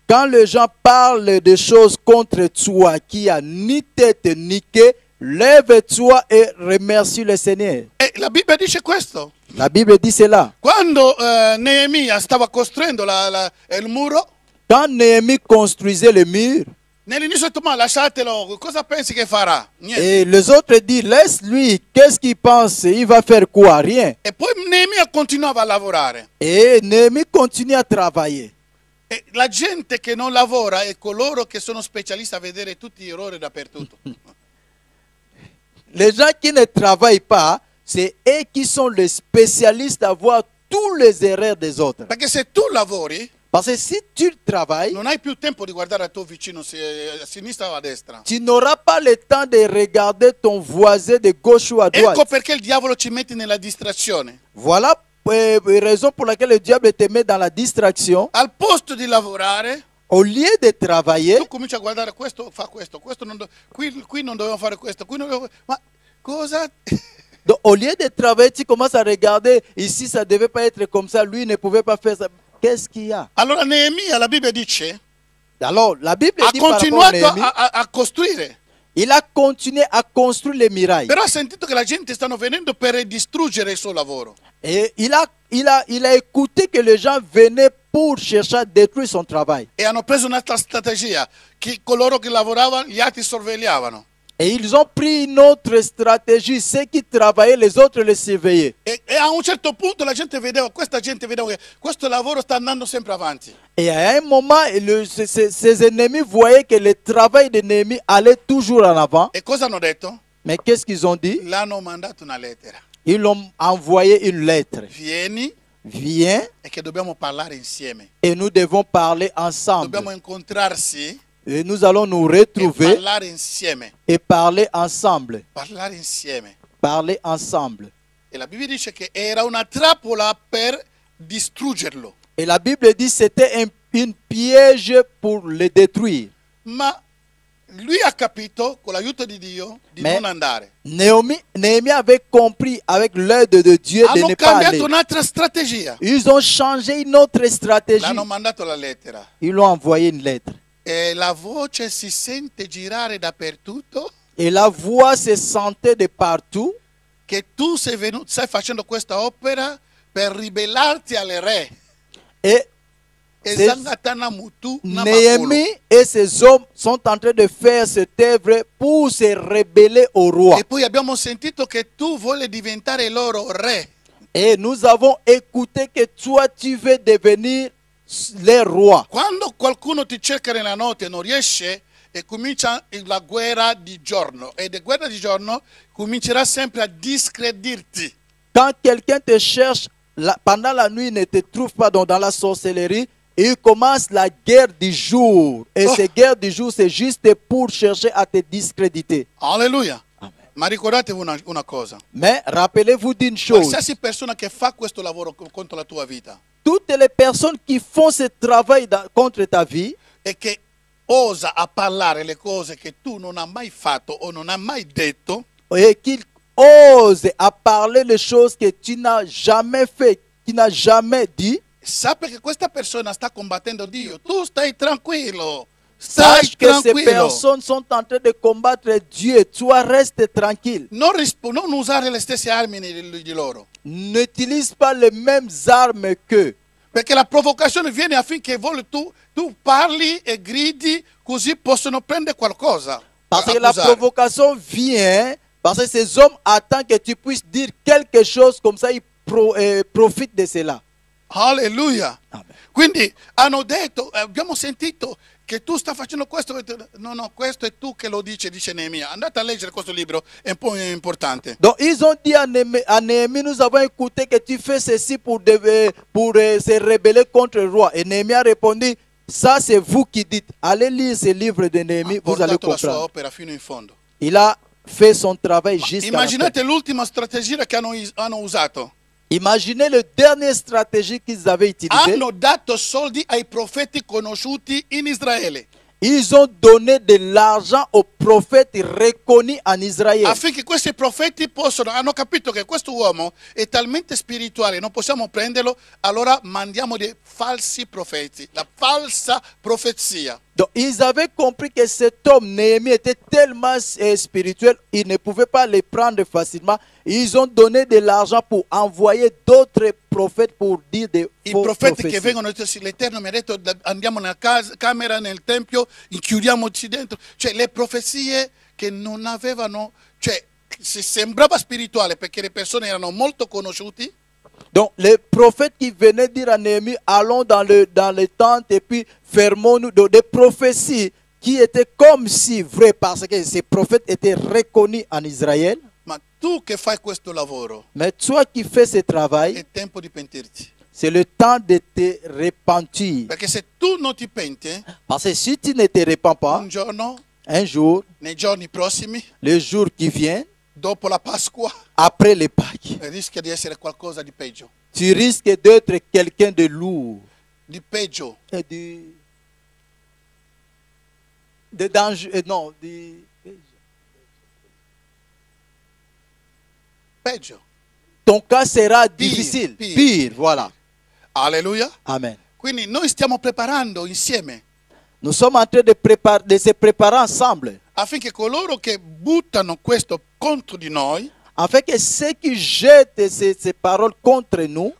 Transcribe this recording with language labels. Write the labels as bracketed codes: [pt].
[fr] Quand les gens parlent de choses contre toi qui a ni tête ni queue, lève-toi et remercie le Seigneur. [it] E la Bibbia dice questo. [fr] La Bible dit cela. [it] Quando Neemia stava costruendo il muro, [fr] Quand Néhémie construisait le mur, [it] nell'inizio ha detto, ma lasciatelo, cosa pensi che farà? Niente. [fr] et les autres disent, laisse-lui, qu'est-ce qu'il pense? Il va faire quoi? Rien. [it] E poi Neemia continuava a lavorare. [fr] Et Néhémie continue à travailler. [it] E la gente che non lavora è coloro che sono specialisti a vedere tutti gli errori dappertutto. [fr] Les gens qui ne travaillent pas, c'est eux qui sont les spécialistes à voir tous les erreurs des autres. [it] Perché se tu lavori, [fr] Parce que si tu travailles, [it] non hai più tempo di guardare al tuo vicino a sinistra o a destra. [fr] tu n'auras pas le temps de regarder ton voisin de gauche ou à droite. [it] Ecco perché il diavolo ci mette nella distrazione. [fr] Voilà raison pour laquelle le diable te met dans la distraction. [it] Al posto di lavorare, [fr] Au lieu de travailler, [it] tu cominci a guardare questo, fa questo, qui non dovevo fare questo, qui non dovevo... Ma cosa? [fr] donc, au lieu de travailler, tu commences à regarder, ici ça ne devait pas être comme ça, lui ne pouvait pas faire ça. Qu'est-ce qu'il y a? [it] Allora Neemia, la Bibbia dice, [fr] Alors, la Bible [it] ha [fr] dit par rapport à [it] continuato [fr] Néhémie, [it] a costruire. [fr] il a continué à construire les murailles. [it] Però ha sentito che la gente stanno venendo per distruggere il suo lavoro. [fr] Et il a écouté que les gens venaient pour chercher à détruire son travail. [it] E hanno preso un'altra strategia, che coloro che lavoravano, gli altri sorvegliavano. [fr] Et ils ont pris une autre stratégie. Ceux qui travaillaient, les autres les surveillaient. [it] E a un certo punto questa gente vedeva che questo lavoro sta andando sempre avanti. [fr] Et à un moment, ses ennemis voyaient que le travail de Néhémie allait toujours en avant. [it] E cosa hanno detto? [fr] Mais qu'est-ce qu'ils ont dit? [it] L'hanno mandato una lettera. [fr] Ils l'ont envoyé une lettre. [it] Vieni [fr] Viens [it] e che dobbiamo parlare insieme. [fr] et nous devons parler ensemble. [it] Dobbiamo incontrarsi [fr] Et nous allons nous [it] e [fr] retrouver [it] parlare insieme. [fr] et parler ensemble. [it] Parlare insieme. [fr] Parler ensemble. [it] E la Bibbia dice che era una trappola per distruggerlo. [fr] Et la Bible dit que c'était une piège pour le détruire. [it] Ma lui ha capito, con l'aiuto di Dio, di [fr] Mais [it] non andare. [fr] Néhémie avait compris avec l'aide de Dieu de [it] Hanno [fr] ne pas aller. [it] cambiato un'altra strategia. [fr] Ils ont changé une autre stratégie. [it] L'hanno mandato la lettera. [fr] Ils l'ont envoyé une lettre. [it] E la voce si sente girare dappertutto [fr] Et la voix se sentait de partout [it] che tu stai facendo questa opera per ribellarti alle re. [fr] et [ln] Ezangatana mutu na makolo. [fr] Néhémie et ses hommes sont en train de faire cette œuvre pour se rebeller au roi. [it] E poi abbiamo sentito che tu vuoi diventare loro re. [fr] Et nous avons écouté que toi tu veux devenir le roi. [it] Quando qualcuno ti cerca nella notte e non riesce, e comincia la guerra di giorno. E la guerra di giorno comincerà sempre a discreditarti. [fr] Quand quelqu'un te cherche pendant la nuit, il ne te trouve pas dans la sorcellerie, il commence la guerre du jour. Et cette guerre du jour, c'est juste pour chercher à te discréditer. Alleluia. Amen. [it] Ma ricordatevi una cosa. [fr] Mais rappelez-vous d'une chose. [it] Qualsiasi persona che fa questo lavoro contro la tua vita [fr] Toutes les personnes qui font ce travail contre ta vie [it] e che osa a parlare le cose che tu non hai mai fatto o non hai mai detto, [fr] et qui osent à parler les choses que tu n'as jamais fait, qui n'as jamais dit, [it] sappia che questa persona sta combattendo Dio. Tu stai tranquillo. Stai [fr] Sache que ces [it] tranquillo. [fr] personnes sont en train de combattre Dieu. Toi, reste tranquille. [it] Non usare le stesse armi di loro. [fr] N'utilise pas les mêmes armes qu'eux. [it] Perché la provocazione viene affinché tu parli e gridi, così possono prendere qualcosa. [fr] Parce que la [it] accusare. [fr] provocation vient, parce que ces hommes attendent que tu puisses dire quelque chose, comme ça ils profitent de cela. Alleluia. Amen. [it] Quindi hanno detto, abbiamo sentito che tu stai facendo questo. No, questo è tu che lo dice Neemia. Andate a leggere questo libro, è un po' importante. [fr] Donc ils ont dit à Néhémie, nous avons écouté que tu fais ceci pour se rebeller contre le roi. Et Néhémie a répondu, ça c'est vous qui dites. Allez lire ce livre de Néhémie, [it] Ha [fr] vous allez [it] portato la sua [fr] comprendre. [it] opera fino in fondo. [fr] Il a fait son travail jusqu'à la fin. [it] Immaginate l'ultima strategia che hanno usato. [fr] Imaginez le dernier stratégie qu'ils avaient utilisé. [it] Hanno dato soldi ai profeti conosciuti in Israele. [fr] Ils ont donné de l'argent aux prophètes reconnus en Israël. [it] Affinché questi profeti hanno capito che questo uomo è talmente spirituale, non possiamo prenderlo, allora mandiamo dei falsi profeti, la falsa profezia. [fr] Donc ils avaient compris que cet homme, Néhémie, était tellement spirituel, ils ne pouvaient pas le prendre facilement. Ils ont donné de l'argent pour envoyer d'autres prophètes pour dire des [it] I [fr] faux [it] profeti che vengono, l'Eterno mi ha detto andiamo nella camera, nel tempio, chiudiamoci dentro. Cioè le profezie che non avevano, cioè si sembrava spirituale perché le persone erano molto conosciuti. [fr] Donc les prophètes qui venaient dire à Néhémie, allons dans les tentes et puis fermons-nous. Donc des prophéties qui étaient comme si vraies parce que ces prophètes étaient reconnus en Israël. [it] Ma tu che fai questo lavoro, [fr] Mais toi qui fais ce travail, [it] è tempo di pentirti. [fr] c'est le temps de te repentir. [it] Perché se tu non ti penti, [fr] Parce que si tu ne te repens pas, [it] un giorno, [fr] un jour, [it] nei giorni prossimi, [fr] le jour qui vient, [it] dopo la Pasqua, [fr] après les Pâques, [it] rischia di essere qualcosa di peggio. [fr] tu risques d'être quelqu'un de lourd, [it] Di peggio. [fr] et de danger, non, [it] Peggio. [fr] ton cas sera difficile, pire. pire, voilà. Alleluia. Amen. [it] Quindi noi stiamo preparando insieme [fr] Nous sommes en train de se préparer ensemble, [it] affinché coloro che buttano questo contro di noi, [fr] afin que ceux qui jettent ces paroles contre nous,